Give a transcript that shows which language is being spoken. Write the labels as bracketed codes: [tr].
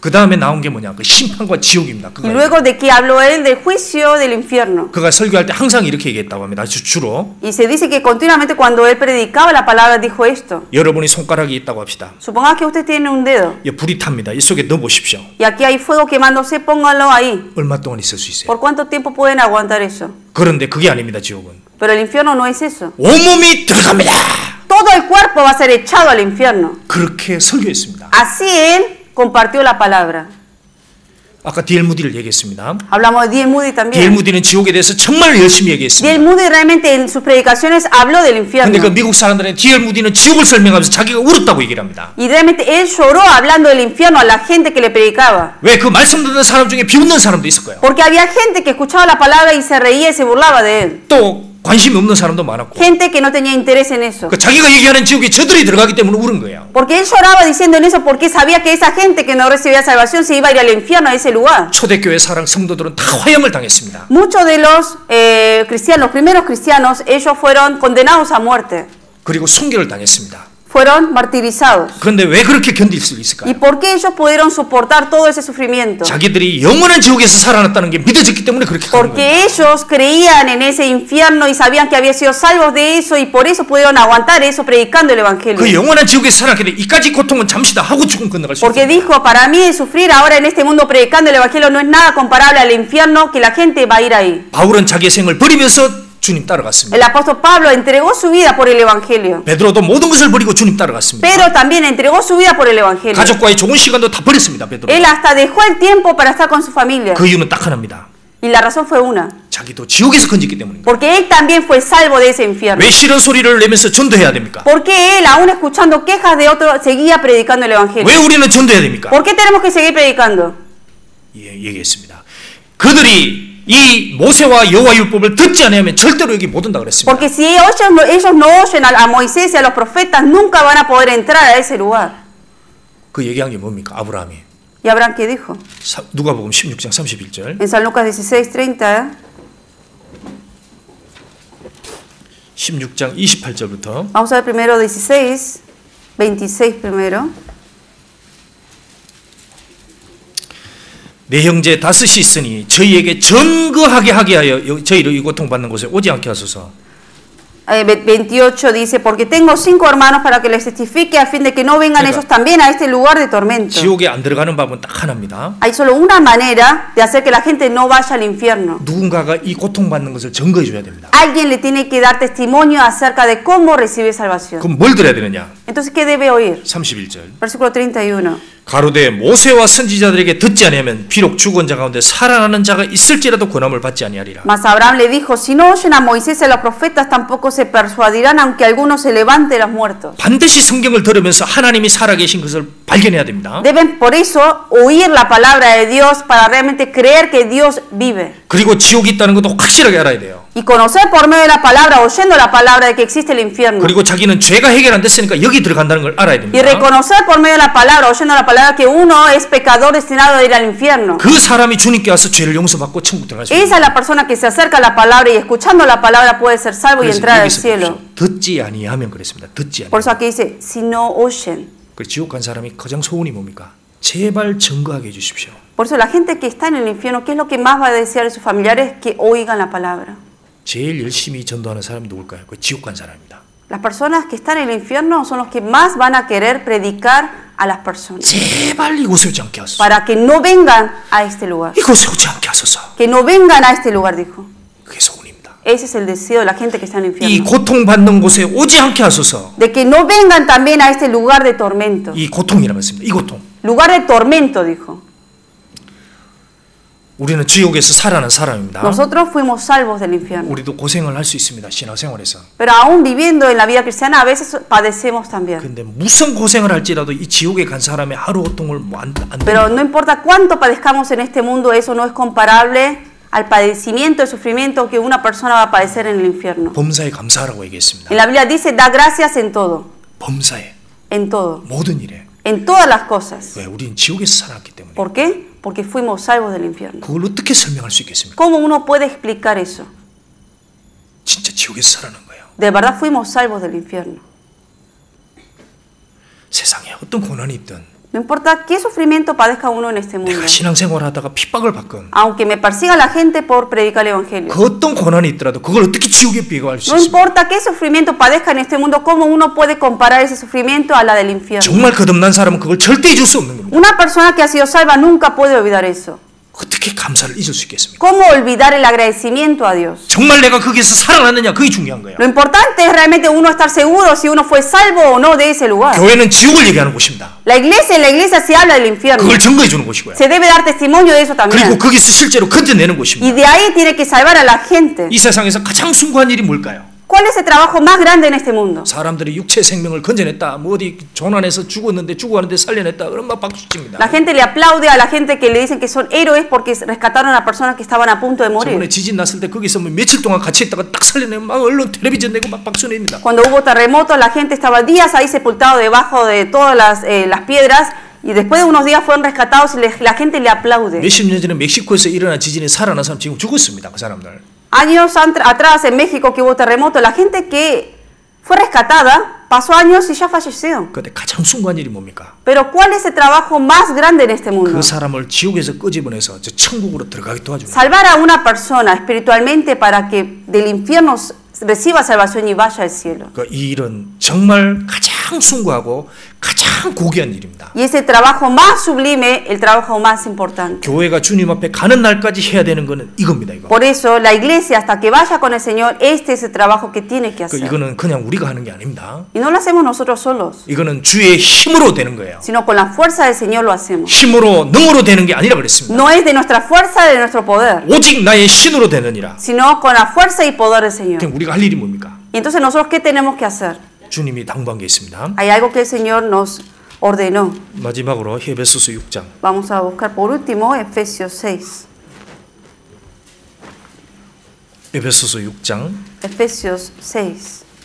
[ko] 그 다음에 나온 게 뭐냐? 그 심판과 지옥입니다. [es] Y luego de que habló él del juicio del infierno. [ko] 그가 설교할 때 항상 이렇게 얘기했다고 합니다. 주로. [es] Y se dice que continuamente cuando él predicaba la palabra dijo esto. [ko] 여러분이 손가락이 있다고 합시다. [es] Supongamos que usted tiene un dedo. [ko] 불이 탑니다. 이 속에 넣어 보십시오. [es] Y aquí hay fuego quemándose, pónganlo ahí. [ko] 얼마 동안 있을 수 있어요? [es] ¿Por cuánto tiempo pueden aguantar eso? [ko] 그런데 그게 아닙니다. 지옥은. [es] Pero el infierno no es eso. [ko] 온몸이 들어갑니다. [es] Todo el cuerpo va a ser echado al infierno. [ko] 그렇게 설교했습니다. [es] Así él compartió la palabra. [ko] 아까 D.L. 무디를 얘기했습니다. [es] Hablamos de D.L. Moody D.L. también. [ko] 무디는 지옥에 대해서 정말 열심히 얘기했습니다. [es] D.L. Moody realmente en sus predicaciones habló del infierno. [ko] 근데 그 미국 사람들은 D.L. 무디는 지옥을 설명하면서 자기가 울었다고 얘기를 합니다. [es] Y realmente él lloró hablando del infierno a la gente que le predicaba. [ko] 왜 그 말씀 듣는 사람 중에 비웃는 사람도 있을 거예요. [es] Porque había gente que escuchaba la palabra y se reía y se burlaba de él. [ko] 또 관심이 없는 사람도 많았고. [es] Gente que no tenía interés en eso. [ko] 그 자기가 얘기하는 지옥에 저들이 들어가기 때문에 울은 거예요. [es] Porque él lloraba diciendo en eso porque sabía que esa gente que no recibía salvación se iba a ir al infierno a ese lugar. [ko] 초대교회 사랑 성도들은 다 화형을 당했습니다. [es] Muchos de los cristianos, los primeros cristianos, ellos fueron condenados a muerte. [ko] 그리고 순교를 당했습니다. [es] Fueron martirizados. [ko] 그런데 왜 그렇게 견딜 수 [es] ¿Y [ko] 있을까요? [es] por qué ellos pudieron soportar todo ese sufrimiento? [ko] 자기들이 영원한 지옥에서 살아났다는 게 믿어졌기 때문에 그렇게 가는 거예요. [es] Porque ellos creían en ese infierno y sabían que habían sido salvos de eso y por eso pudieron aguantar eso predicando el 그 evangelio. [ko] 영원한 지옥에서 살아났기 때문에 이까지 고통은 잠시다 하고 죽음 건너갈 수 [es] Porque [ko] 있어요. [es] dijo, para mí sufrir ahora en este mundo predicando el evangelio no es nada comparable al infierno que la gente va a ir ahí. [ko] 바울은 자기의 생을 버리면서 주님 따라갔습니다. [es] El apóstol Pablo entregó su vida por el evangelio. [ko] 베드로도 모든 것을 버리고 주님 따라갔습니다. [es] Pedro también entregó su vida por el evangelio. [ko] 가족과의 좋은 시간도 다 버렸습니다. 베드로. [es] Él hasta dejó el tiempo para estar con su familia. [ko] 그 이유는 딱 하나입니다. [es] Y la razón fue una. [ko] 자기도 지옥에서 건졌기 때문입니다. [es] Porque él también fue salvo de ese infierno. [ko] 왜 싫은 소리를 내면서 전도해야 됩니까? [es] Porque él, aún escuchando quejas de otros, seguía predicando el evangelio. [ko] 왜 우리는 전도해야 됩니까? [es] ¿Por qué tenemos que seguir predicando? [ko] 예, 얘기했습니다. 그들이 이 모세와 여호와 율법을 듣지 않으면 절대로 여기 못 온다 그랬습니다. [es] Porque si ellos no oyen a Moisés y a los profetas, nunca van a poder entrar a ese lugar. [ko] 그 얘기한 게 뭡니까? 아브라함이. [es] ¿Y Abraham qué dijo? [ko] 누가복음 16장 31절. [es] En San Lucas 16:30. [ko] 16장 28절부터 [es] Vamos a ver primero 16, 26 primero. [ko] 내 형제 다섯이 있으니 저희에게 증거하게 하게 하여 저희를 이 고통받는 곳에 오지 않게 하소서. [es] 28 dice, porque tengo 5 hermanos para que les testifique a fin de que no vengan ellos también a este lugar de tormento. [ko] 지옥에 안 들어가는 방법은 딱 하나입니다. [es] Hay solo una manera de hacer que la gente no vaya al infierno. [ko] 누군가가 이 고통받는 것을 증거해 줘야 됩니다. [es] Alguien le tiene que dar testimonio acerca de cómo recibe salvación. [ko] 그럼 뭘 들어야 되느냐? [es] Entonces, ¿qué debe oír? [ko] 31절. [es] Versículo 31. [ko] 가로되 모세와 선지자들에게 듣지 아니하면 비록 죽은 자 가운데 살아나는 자가 있을지라도 권함을 받지 아니하리라. [es] Mas Abraham le dijo, si no oyen a Moisés y a los profetas, tampoco se persuadirán, aunque alguno se levante de los muertos. [ko] 반드시 성경을 들으면서 하나님이 살아계신 것을 발견해야 됩니다. [es] Deben por eso oír la palabra de Dios para realmente creer que Dios vive. [ko] 그리고 지옥이 있다는 것도 확실하게 알아야 돼요. [es] Y conocer por medio de la palabra, oyendo la palabra de que existe el infierno. [ko] 그리고 자기는 죄가 해결 안 됐으니까 여기 들어간다는 걸 알아야 됩니다. [es] Y reconocer por medio de la palabra, oyendo la palabra, que uno es pecador destinado a ir al infierno. [ko] 그 사람이 주님께 와서 죄를 용서받고 천국 들어갈 수 있습니다. [es] Esa es la persona que se acerca a la palabra y escuchando la palabra puede ser salvo y entrar al cielo. [ko] 듣지 아니하면 그랬습니다. 듣지 [es] Por eso [ko] 아니하면. [es] aquí dice, si no oyen. [ko] 그 지옥 간 사람이 가장 소원이 뭡니까? 제발 증거하게 해주십시오. [es] Por eso la gente que está en el infierno, ¿qué es lo que más va a desear de sus familiares? Que oigan la palabra. [ko] 제일 열심히 전도하는 사람이 누굴까요? 그 지옥 간 사람입니다. [es] Las personas que están en el infierno son los que más van a querer predicar a las personas. [ko] 제발 이곳에 오지 않게 하소서. [es] Para que no vengan a este lugar. [ko] 이곳에 오지 않게 하소서. [es] Que no vengan a este lugar, dijo. [ko] 그게 소원입니다. [es] Ese es el deseo de la gente que está en el 이 infierno. [ko] 고통받는 곳에 오지 않게 하소서. [es] De que no vengan también a este lugar de tormento. [ko] 이 고통이라고 했습니다. 이 고통. [es] Lugar de tormento, dijo. [ko] 우리는 지옥에서 살아난 사람입니다. [es] Nosotros fuimos salvos del infierno. [ko] 우리도 고생을 할 수 있습니다. 신앙생활에서. [es] Pero aún viviendo en la vida cristiana, a veces padecemos también. [ko] 근데 무슨 고생을 할지라도 이 지옥에 간 사람의 하루 고통을 안 [es] Pero no importa cuánto padezcamos en este mundo, eso no es comparable al padecimiento, el sufrimiento que una persona va a padecer en el infierno. [ko] 범사에 감사하라고 얘기했습니다. [es] En la Biblia dice, da gracias en todo. [ko] 범사에. [es] En todo. [ko] 모든 일에. [es] En todas las cosas. [ko] 왜? 우리는 지옥에서 살았기 때문에. [es] ¿Por qué? Porque fuimos salvos del infierno. [ko] 그걸 어떻게 설명할 수 있겠습니까? [es] ¿Cómo uno puede explicar eso? [ko] 진짜 지옥에서 살아난 거예요. [es] De verdad fuimos salvos del infierno. [ko] 세상에 어떤 고난이 있든 [es] No importa qué sufrimiento padezca uno en este mundo. [ko] 내가 신앙생활을 하다가 핍박을 받건 [es] Aunque me persiga la gente por predicar el evangelio. [ko] 그 어떤 고난이 있더라도 그걸 어떻게 지옥에 비교할 수 [es] No [ko] 있습니까? [es] importa qué sufrimiento padezca en este mundo, cómo uno puede comparar ese sufrimiento a la del infierno. [ko] 정말 거듭난 사람은 그걸 절대 잊을 수 없는 겁니다. [es] Una persona que ha sido salva nunca puede olvidar eso. [ko] 어떻게 감사를 잊을 수 있겠습니까? [es] ¿Cómo olvidar el agradecimiento a Dios? [ko] 정말 내가 거기서 살아났느냐 그게 중요한 거예요. [es] Lo importante es realmente uno estar seguro si uno fue salvo o no de ese lugar. [ko] 교회는 지옥을 얘기하는 곳입니다. [es] En la iglesia se habla del infierno. [ko] 그걸 증거해 주는 곳이고요. [es] Se debe dar testimonio de eso [ko] 그리고 [es] también. [ko] 거기서 실제로 건져내는 [es] Y [ko] 곳입니다. [es] de ahí tiene que salvar a la gente. [ko] 이 세상에서 가장 숭고한 일이 뭘까요? [es] ¿Cuál es el trabajo más grande en este mundo? [ko] 사람들이 육체 생명을 건져냈다. 뭐 어디 조난해서 죽었는데 죽어가는데 살려냈다. 그럼 막 박수칩니다. [es] La gente le aplaude a la gente que le dicen que son héroes porque rescataron a personas que estaban a punto de [ko] 저번에 [es] morir. [ko] 지진 났을 때 거기서 뭐 며칠 동안 같이 있다가 딱 살려내면 막 언론 텔레비전 내고 막 박수 냅니다. [es] Cuando hubo terremotos, la gente estaba días ahí sepultado debajo de todas las piedras y después de unos días fueron rescatados y la gente le aplaude. [ko] 몇십 년 전에 멕시코에서 일어난 지진에 살아난 사람 지금 죽었습니다. 그 사람들. [es] Años atrás en México que hubo terremoto, la gente que fue rescatada pasó años y ya falleció. [ko] 근데 가장 숭고한 일이 뭡니까? [es] Pero ¿cuál es el trabajo más grande en este mundo? [ko] 그 사람을 지옥에서 끄집어내서 저 천국으로 들어가게 도와주는. [es] Salvar a una persona espiritualmente para que del infierno reciba salvación y vaya al cielo. [ko] 이 일은 정말 가장 숭고하고 가장 고귀한 일입니다. [es] Y es el trabajo más sublime, el trabajo más importante. [ko] 교회가 주님 앞에 가는 날까지 해야 되는 거는 이겁니다. 이거. [es] Por eso la iglesia hasta que vaya con el Señor, este es el trabajo que tiene que hacer. [ko] 이거는 그냥 우리가 하는 게 아닙니다. [es] Y no lo hacemos nosotros solos, [ko] 이거는 주의 힘으로 되는 거예요. [es] sino con la fuerza del Señor lo hacemos. [ko] 힘으로 능으로 되는 게 아니라 그랬습니다. [es] No es de nuestra fuerza, de nuestro poder, [ko] 오직 나의 신으로 되느니라. [es] sino con la fuerza y poder del Señor. [ko] 그럼 우리가 할 일이 뭡니까? [es] Y entonces nosotros, ¿qué tenemos que hacer? [ko] 주님이 당부한 게 있습니다. [es] Hay algo que el Señor nos ordenó. [ko] 마지막으로 에베소서 6장. [es] Vamos a buscar por último Efesios 6. [ko] 에베소서 6장 [es] Efesios 6.